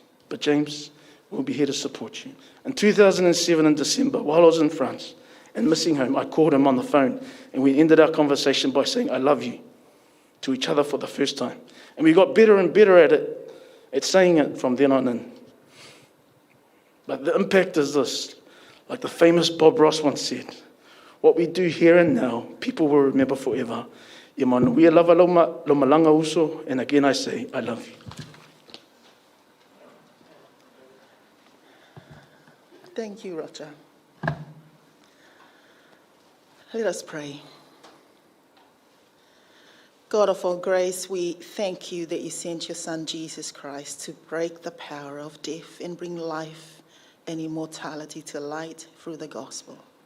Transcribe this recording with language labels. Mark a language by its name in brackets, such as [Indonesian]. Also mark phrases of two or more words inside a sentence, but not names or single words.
[English] But James, we'll be here to support you. In 2007, in December, while I was in France and missing home, I called him on the phone, and we ended our conversation by saying, "I love you," to each other for the first time. And we got better and better at saying it from then on in. But the impact is this. Like the famous Bob Ross once said, what we do here and now, people will remember forever. [Samoan] Ia manuia lava lo malanga uso, [English] and again I say, I love you. Thank you, Roger. Let us pray. God of all grace, we thank you that you sent your Son, Jesus Christ, to break the power of death and bring life and immortality to light through the gospel.